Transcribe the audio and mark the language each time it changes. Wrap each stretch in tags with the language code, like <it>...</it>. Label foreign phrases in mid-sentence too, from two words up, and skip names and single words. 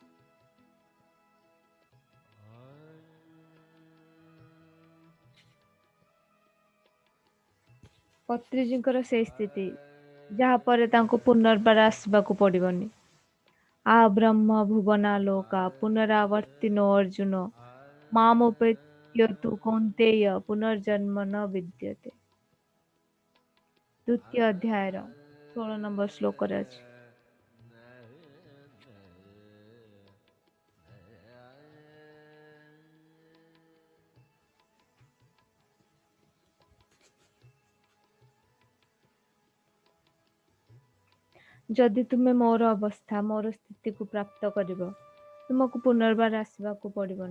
<or>ପତ୍ରିଜୀଙ୍କର ସେଇ ସ୍ଥିତି, ଯାହାପରେ ତାଙ୍କୁ ପୁନର୍ବାର ଆସିବାକୁ ପଡ଼ିବନି।</or> <sa>ଆ ବ୍ରହ୍ମ ଭୁବନା ଲୋକା ପୁନରାବର୍ତ୍ତିନୋ ଅର୍ଜୁନ ମାମୋପେ यतु कौन्तेय पुनर्जन्म न विद्यते।</sa> <or>ଦ୍ୱିତୀୟ ଅଧ୍ୟାୟର 16 ନମ୍ବର ଶ୍ଲୋକରେ ଅଛି। ଯଦି ତୁମେ ମୋର ଅବସ୍ଥା ମୋର ସ୍ଥିତିକୁ ପ୍ରାପ୍ତ କରିବ ତୁମକୁ ପୁନର୍ବାର ଆସିବାକୁ ପଡ଼ିବନି।</or>